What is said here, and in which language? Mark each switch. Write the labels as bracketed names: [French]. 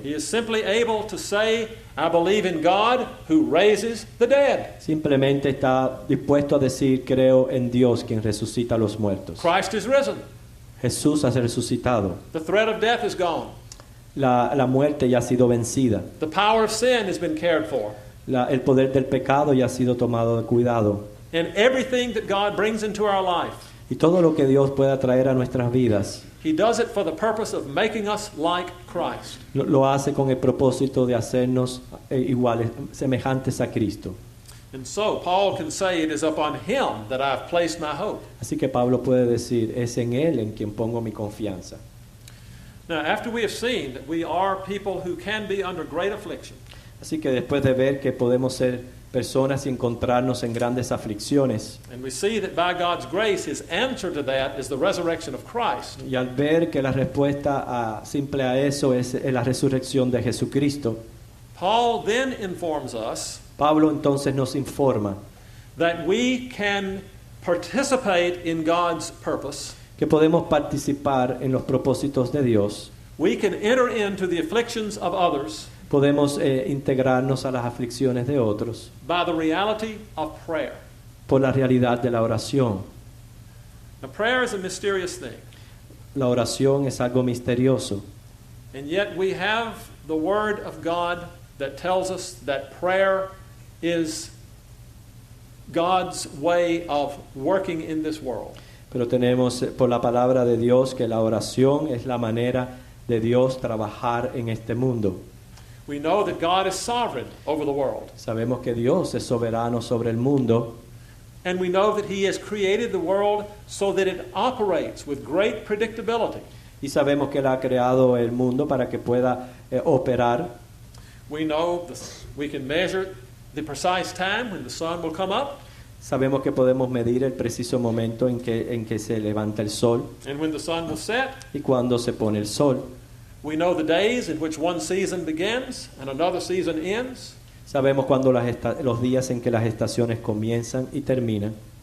[English] he is simply able to say, I believe in God who raises the dead. [Spanish] simplemente está dispuesto a decir, creo en Dios quien resucita a los muertos. [English] Christ is risen. [Spanish] Jesús ha resucitado. [English] The threat of death is gone. [Spanish] La muerte ya ha sido vencida. [English] The power of sin has been cared for. [Spanish] El poder del pecado ya ha sido tomado de cuidado. [English] And everything that God brings into our life, [Spanish] Y todo lo que Dios pueda traer a nuestras vidas, [English] he does it for the purpose of making us like Christ. [Spanish] lo hace con el propósito de hacernos iguales, semejantes a Cristo. [English] And so Paul can say it is upon him that I've placed my hope. [Spanish] Así que Pablo puede decir, es en Él en quien pongo mi confianza. [English] Now, after we have seen that we are people who can be under great affliction, [Spanish] Así que después de ver que podemos ser personas y encontrarnos en grandes aflicciones, [English] and we see that by God's grace, his answer to that is the resurrection of Christ, [Spanish] y al ver que la respuesta simple a eso es la resurrección de Jesucristo, [English] Paul then informs us [Spanish] Pablo entonces nos informa [English] that we can participate in God's purpose. [Spanish] que podemos participar en los propósitos de Dios, [English] We can enter into the afflictions of others [Spanish] podemos integrarnos a las aflicciones de otros [English] by the reality of prayer. [Spanish] por la realidad de la oración. [English] Now, prayer is a mysterious thing, [Spanish] La oración es algo misterioso, [English] and yet we have the Word of God that tells us that prayer is God's way of working in this world. [Spanish] pero tenemos por la palabra de Dios que la oración es la manera de Dios trabajar en este mundo. [English] We know that God is sovereign over the world, [Spanish] Sabemos que Dios es soberano sobre el mundo [English] and we know that He has created the world so that it operates with great predictability. [Spanish] y sabemos que Él ha creado el mundo para que pueda operar. [English] We know we can measure the precise time when the sun will come up [Spanish] Sabemos que podemos medir el preciso momento en que se levanta el sol [English] and when the sun will set. [Spanish] y cuando se pone el sol. [English] We know the days in which one season begins and another season ends. [Spanish] Sabemos cuando los días en que las estaciones comienzan y terminan.